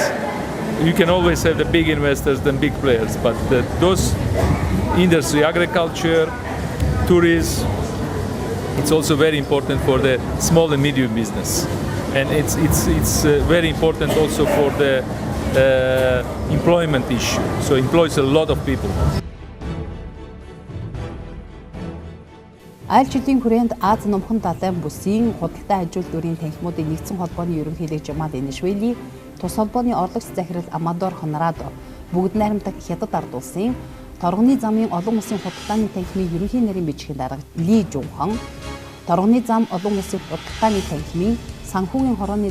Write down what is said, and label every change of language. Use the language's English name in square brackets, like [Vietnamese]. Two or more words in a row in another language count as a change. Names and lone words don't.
[English] You can always have the big investors than big players, but those industry, agriculture, tourism, it's also very important for the small and medium business, and it's very important also for the employment issue. So it employs a lot of people. [Mongolian] Аль жилийн хүрээнд Аз номхон далайн бүсийн худалдаа ажил дүүрийн танхимуудын нэгдсэн холбооны ерөнхийлөгч Жамал Инашвили тус холбооны орлогч захирал Амадор Хонрадо бүгд найрамдах хятад ард улсын торгоны замын олон улсын худалдааны танхимын ерөнхий нарийн бичгийн дарга Ли Жунхан, торгоны зам олон улсын худалдааны танхимын санхүүгийн хорооны